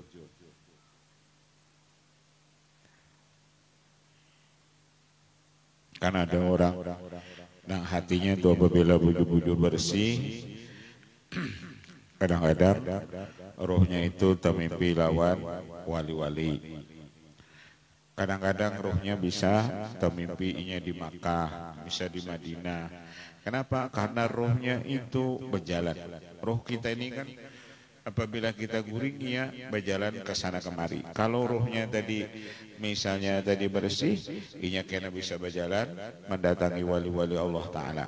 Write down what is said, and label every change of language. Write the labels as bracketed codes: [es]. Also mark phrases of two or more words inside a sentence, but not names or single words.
[id] Kan ada orang yang hatinya tuh apabila bujur-bujur bersih, kadang-kadang rohnya itu termimpi lawan wali-wali. Kadang-kadang ruhnya bisa termimpinya di Makkah, bisa di Madinah. Kenapa? Karena ruhnya itu berjalan. Ruh kita ini kan apabila kita guringnya berjalan ke sana kemari. [bjn] Kalau ruhnya tadi misalnya tadi bersih, inya kena bisa berjalan mendatangi wali-wali Allah Ta'ala.